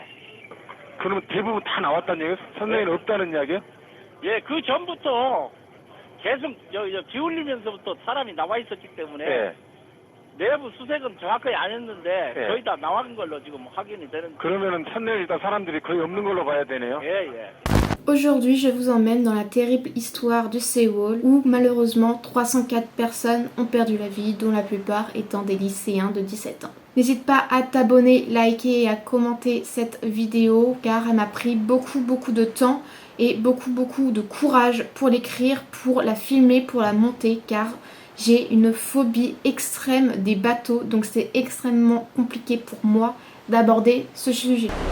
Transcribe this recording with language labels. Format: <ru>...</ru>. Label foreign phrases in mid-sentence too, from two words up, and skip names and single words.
<ko>그러면 대부분 다 나왔다는 얘기예요? 선장에는 없다는 이야기예요? 예, 그 전부터 계속 기울이면서부터 사람이 나와 있었기 때문에 네. 내부 수색은 정확하게 안 했는데 네. 거의 다 나간 걸로 지금 확인이 되는. 그러면은 선내에 일단 사람들이 거의 없는 걸로 봐야 되네요. 예, 예.</ko> <fr>Aujourd'hui, je vous emmène dans la terrible histoire de Seawall où malheureusement 304 personnes ont perdu la vie, dont la plupart étant des lycéens de 17 ans. N'hésite pas à t'abonner, liker et à commenter cette vidéo car elle m'a pris beaucoup de temps et beaucoup de courage pour l'écrire, pour la filmer, pour la monter car j'ai une phobie extrême des bateaux, donc c'est extrêmement compliqué pour moi d'aborder ce sujet.</fr>